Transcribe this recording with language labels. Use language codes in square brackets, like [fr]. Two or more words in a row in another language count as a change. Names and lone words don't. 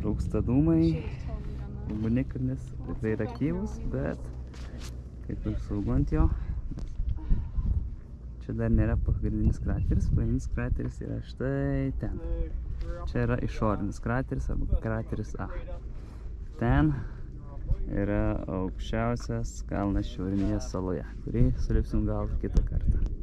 [lt] Rūksta dūmai, [en] Should've told me on that. [lt] ugnikalnis tikrai yra aktyvus, bet kaip ir saugu ant jo. Čia dar nėra pagrindinis krateris yra štai ten. Čia yra išorinis krateris arba krateris A. Ten yra aukščiausias kalnas šiaurinėje saloje, kurį sulipsim gal kitą kartą.